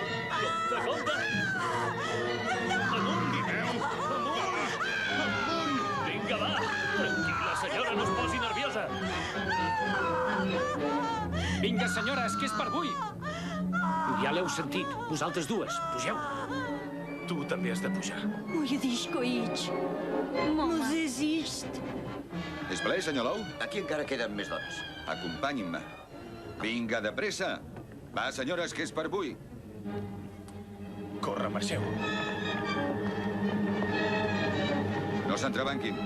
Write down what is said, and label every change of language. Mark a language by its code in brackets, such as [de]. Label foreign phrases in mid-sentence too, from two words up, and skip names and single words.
[ca] Compte, compte! Amunt! Timeu. Amunt! Vinga, va! Tranquil·la, senyora, no es posi nerviosa. Vinga, senyores, que és per avui. Ja l'heu sentit. Vosaltres dues, pugeu. Tu també has de pujar. Moje disco idź. Mos exist. És ple, senyor Lou? Aquí encara queden més dones. Acompanyin-me. Vinga, de pressa. Va, senyores, que és per avui. Corre, marxeu. No s'entrebanquin.